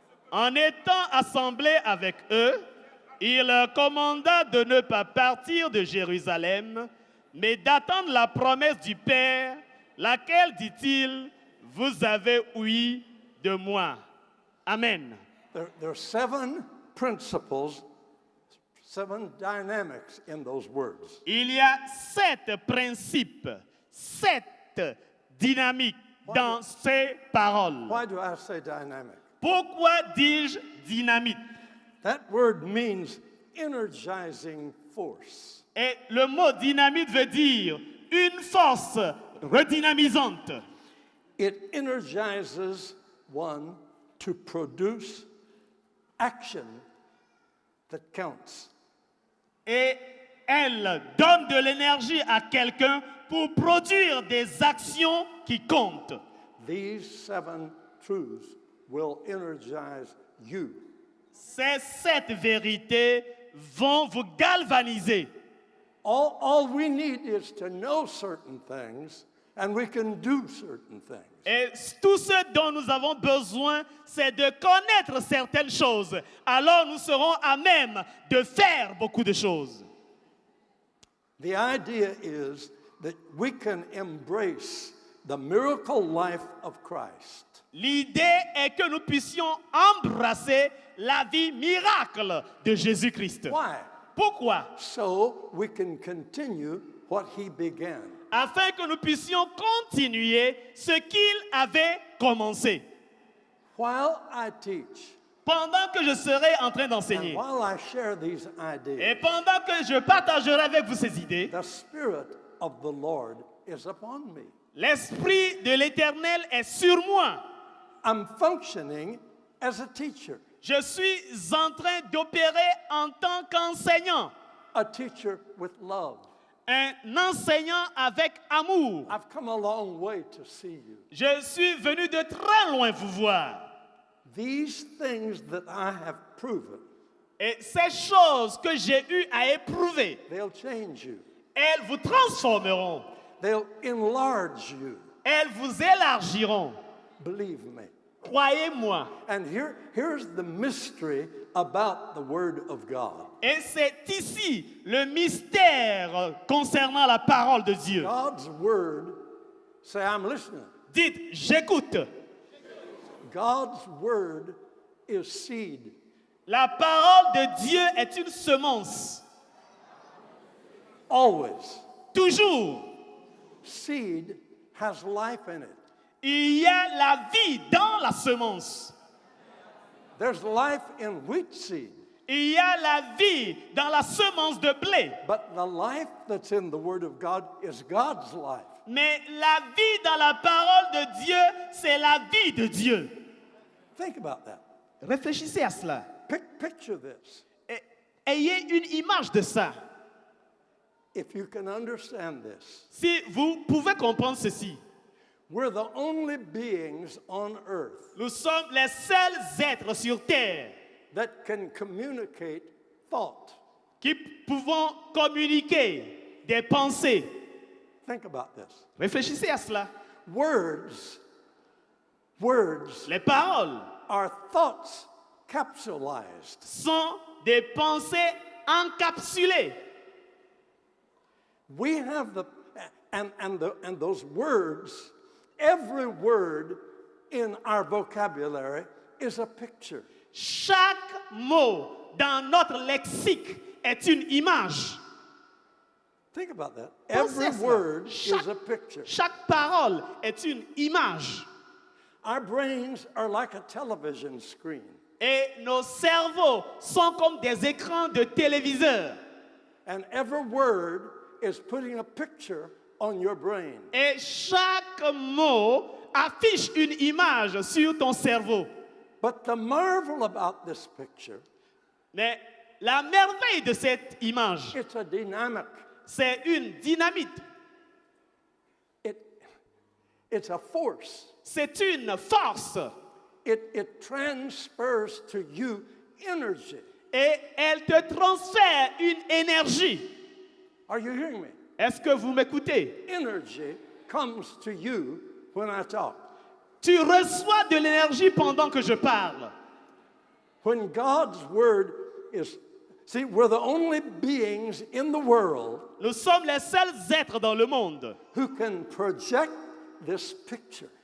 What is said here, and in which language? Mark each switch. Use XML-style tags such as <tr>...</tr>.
<fr>En étant assemblés avec eux, il leur commanda de ne pas partir de Jérusalem, mais d'attendre la promesse du Père, laquelle, dit-il, vous avez ouï de moi. Amen.</fr> <en>There are 7 principles, 7 dynamics in those words.</en> <fr>Il y a 7 principes, 7 dynamiques dans ces paroles.</fr> <en>Why do I say dynamic?</en> <fr>Pourquoi dis-je dynamique?</fr> <en>That word means energizing force.</en> <fr>Et le mot dynamite veut dire une force redynamisante.</fr> <en>It energizes one to produce action that counts.</en> <fr>Et elle donne de l'énergie à quelqu'un pour produire des actions qui comptent.</fr> <en>These 7 truths will energize you.</en> <fr>Ces 7 vérités vont vous galvaniser.</fr> <en>All we need is to know certain things, and we can do certain things.</en> <fr>Et tout ce dont nous avons besoin, c'est de connaître certaines choses. Alors nous serons à même de faire beaucoup de choses.</fr> <en>The idea is that we can embrace the miracle life of Christ.</en> <fr>L'idée est que nous puissions embrasser la vie miracle de Jésus-Christ.</fr> <en>Why?</en> <fr>Pourquoi?</fr> <en>So we can continue what he began.</en> <fr>Afin que nous puissions continuer ce qu'il avait commencé.</fr> <en>While I teach,</en> <fr>Pendant que je serai en train</fr> <en>and</en> <fr>d'enseigner,</fr> <en>while I share these ideas,</en> <fr>et pendant que je partagerai avec vous ces idées,</fr> <en>the Spirit of the Lord is upon me.</en> <fr>l'Esprit de l'Éternel est sur moi.</fr> <en>I'm functioning as a teacher,</en> <fr>Je suis en train d'opérer en tant qu'enseignant,</fr> <en>a teacher with love.</en> <fr>un enseignant avec amour.</fr> <en>I've come a long way to see you.</en> <fr>Je suis venu de très loin vous voir.</fr> <en>These things that I have proven,</en> <fr>Et ces choses que j'ai eu à éprouver,</fr> <en>they'll change you.</en> <fr>elles vous transformeront.</fr> <en>They'll enlarge you.</en> <fr>Elles vous élargiront.</fr> <en>Believe me.</en> <fr>Croyez-moi.</fr> <en>And here's the mystery about the Word of God.</en> <fr>Et c'est ici le mystère concernant la parole de Dieu.</fr> <en>God's Word, say, I'm listening.</en> <fr>Dites, j'écoute.</fr> <en>God's Word is seed.</en> <fr>La parole de Dieu est une semence.</fr> <en>Always.</en> <fr>Toujours.</fr> <en>Seed has life in it.</en> <fr>Il y a la vie dans la semence.</fr> <en>There's life in wheat seed.</en> <fr>Il y a la vie dans la semence de blé.</fr> <en>But the life that's in the Word of God is God's life.</en> <fr>Mais la vie dans la parole de Dieu, c'est la vie de Dieu.</fr> <en>Think about that.</en> <fr>Réfléchissez à cela.</fr> <en>Picture this.</en> <fr>Et ayez une image de ça.</fr> <en>If you can understand this,</en> <fr>Si vous pouvez comprendre ceci,</fr> <en>we're the only beings on earth</en> <fr>nous sommes les seuls êtres sur terre</fr> <en>that can communicate thought.</en> <fr>qui pouvons communiquer des pensées.</fr> <en>Think about this.</en> <fr>Réfléchissez à cela.</fr> <en>Words</en> <fr>Les paroles</fr> <en>are thoughts capsulized.</en> <fr>sont des pensées encapsulées.</fr> <en>We have and those words, every word in our vocabulary is a picture.</en> <fr>Chaque mot dans notre lexique est une image.</fr> <en>Think about that.</en> <fr>Pensez</fr> <en>Every</en> <fr>à cela.</fr> <en>word is a picture.</en> <fr>Chaque parole est une image.</fr> <en>Our brains are like a television screen.</en> <fr>Et nos cerveaux sont comme des écrans de téléviseur.</fr> <en>And every word is putting a picture on your brain.</en> <fr>Et chaque mot affiche une image sur ton cerveau.</fr> <en>But the marvel about this picture,</en> <fr>Mais la merveille de cette image,</fr> <en>it's a dynamic.</en> <fr>c'est une dynamite.</fr> <en>It's a force.</en> <fr>C'est une force.</fr> <en>It transfers to you energy.</en> <fr>Et elle te transfère une énergie.</fr> <en>Are you hearing me?</en> <fr>Est-ce que vous m'écoutez?</fr> <en>Energy comes to you when I talk.</en> <fr>Tu reçois de l'énergie pendant que je parle.</fr> <en>When God's word is, see, we're the only beings in the world</en> <fr>Nous sommes les seuls êtres dans le monde</fr> <en>who can project this picture</en>